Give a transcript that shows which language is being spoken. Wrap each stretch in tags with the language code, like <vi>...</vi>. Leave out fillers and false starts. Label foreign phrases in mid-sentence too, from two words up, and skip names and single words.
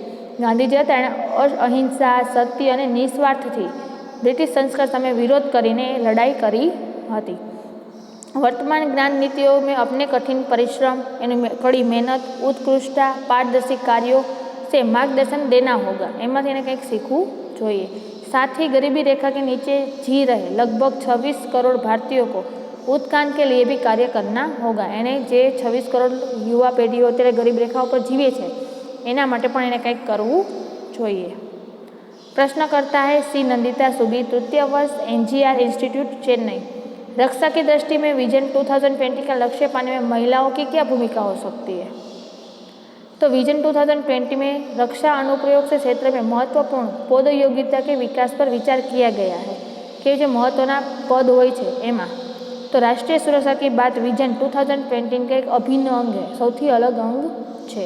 <gu>ગાંધીજી અહિંસા, સત્ય ઔર નિસ્વાર્થ થી બ્રિટિશ સંસ્કાર સામે વિરોધ કરીને લડાઈ કરી હતી।</gu> <hi>वर्तमान ज्ञान नीतियों में अपने कठिन परिश्रम, कड़ी मेहनत, उत्कृष्टता, पारदर्शी कार्यों से मार्गदर्शन देना होगा,</hi> <gu>એમાંથી એને કંઈક શીખવું જોઈએ।</gu> <hi>साथ ही गरीबी रेखा के नीचे जी रहे लगभग 26 करोड़ भारतीयों को उत्थान के लिए भी कार्य करना होगा।</hi> <gu>એને જે 26 કરોડ યુવા પેઢીઓ અત્યારે ગરીબ રેખા પર જીવે છે એના માટે પણ એને કંઈક કરવું જોઈએ।</gu> <hi>प्रश्न करता है सी नंदिता सुबी, तृतीय वर्ष, NGR इंस्टीट्यूट, चेन्नई। रक्षा की दृष्टि में विजन 2020 का लक्ष्य पाने में महिलाओं की क्या भूमिका हो सकती है? तो विजन 2020 में रक्षा अनुप्रयोग से क्षेत्र में महत्वपूर्ण पद योग्यता के विकास पर विचार किया गया है कि</hi> <gu>જો મહત્વના પદ હોય છે એમાં તો</gu> <hi>राष्ट्रीय सुरक्षा की बात विजन 2020 का एक अभिन्न अंग है, सौथी अलग अंग है।</hi>